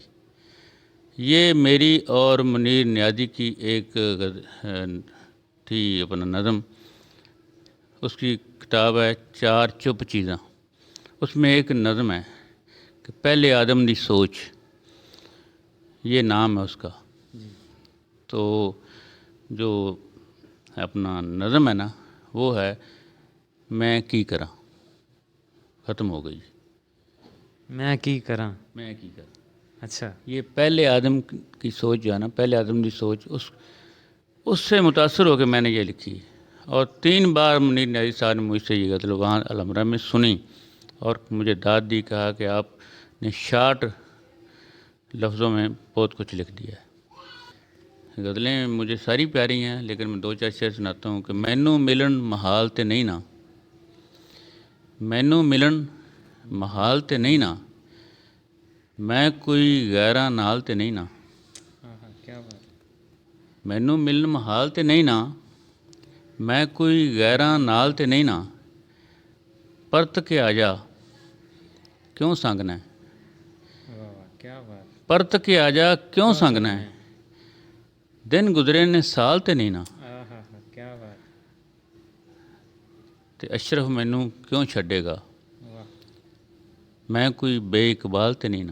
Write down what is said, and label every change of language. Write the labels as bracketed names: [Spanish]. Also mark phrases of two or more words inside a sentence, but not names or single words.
[Urdu] یہ میری اور منیر نیازی کی ایک تھی اپنا نظم، اس کی کتاب ہے 4 چپ چیزاں. اس میں ایک نظم ہے کہ پہلے آدم دی سوچ، یہ نام ہے اس کا. تو جو اپنا نظم ہے نا وہ ہے میں کی کراں، ختم ہو گئی. میں کی کراں. میں کی کراں. اچھا. یہ پہلے آدم کی سوچ جو ہے نا، پہلے آدم کی سوچ، اس سے متاثر ہو کے میں نے یہ لکھی. اور 3 بار منیر نیازی صاحب نے مجھ سے یہ غزل وہاں الحمرا میں سنی اور مجھے داد دی، کہا کہ آپ نے شارٹ لفظوں میں بہت کچھ لکھ دیا ہے. غزلیں مجھے ساری پیاری ہیں، لیکن میں 2-4 شعر سناتا ہوں کہ [Punjabi] مینوں ملن محال تے نہیں نا، مینوں ملن محال تے نہیں نا، میں کوئی غیراں نال تے نہیں نا. [Urdu] کیا بات. [Punjabi] مینوں ملن محال تے نہیں نا، میں کوئی غیراں نال تے نہیں نا، پرت کے آ جا کیوں سنگنا ہے، [Urdu] کیا بات. [Punjabi] پرت کے آ جا کیوں سنگنا ہے، دن گزرے نے سال تے نہیں نا، [Urdu] کیا بات. [Punjabi] تے اشرف مینوں کیوں چھڈے گا، میں کوئی بے اقبال تے نہیں نا.